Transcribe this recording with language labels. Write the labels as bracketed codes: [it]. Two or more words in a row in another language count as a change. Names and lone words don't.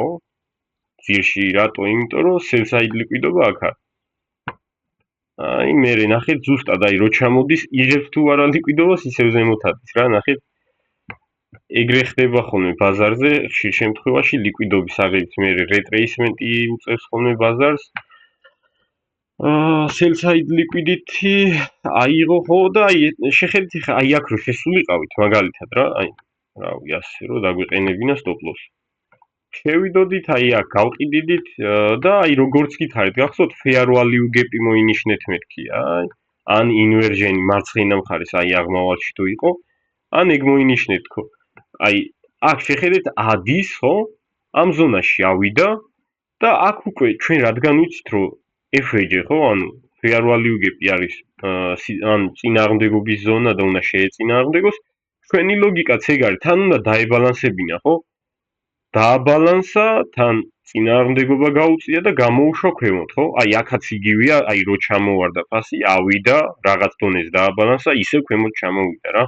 [ka] ძირში რატო? იმიტომ რომ [en] sell side [ka] ლიკვიდობა აქ არის. აი მერე ნახეთ ზუსტად აი რო ჩამოდის, იღებს თუ არა ლიკვიდობას, ისევ ზემოთ არის რა, ნახეთ. ეგრე ხდება ხოლმე ბაზარზე, ხშირ შემთხვევაში ლიკვიდობის აღებით მე რეტრეისმენტი უწევს ხოლმე ბაზარს. [en] Sell-side liquidity [ka] აიღო ხო და შეხედეთ ხა აი აქ რო შესულიყავით მაგალითად რა, აი რავი ასე რომ დაგვეყენებინა [en] stop loss. [ka] შევიდოდით აი აქ გავყიდიდით და აი როგორც გითხარით გახსოვთ [en] fair value gap- [ka] ი მოინიშნეთ მეთქი, აი ან inversion მარცხენა მხარეს აი აღმავალში თუ იყო, ან ეგ მოინიშნეთ თქო. აი აქ შეხედეთ ადის ხო? ამ ზონაში ავიდა და აქ უკვე ჩვენ რადგან ვიცით რომ FVG ხო, ანუ [en] fair value gap- [ka] ი არის ან წინააღმდეგობის ზონა და უნდა შეეწინააღმდეგოს, ჩვენი ლოგიკაც ეგ არის, თან უნდა დაებალანსებინა ხო? დააბალანსა, თან წინააღმდეგობა გაუწია და გამოუშვა ქვემოთ, ხო? აი აქაც იგივეა, აი რო ჩამოვარდა ფასი, ავიდა, რაღაც დონეს დააბალანსა, ისევ ქვემოთ ჩამოვიდა რა.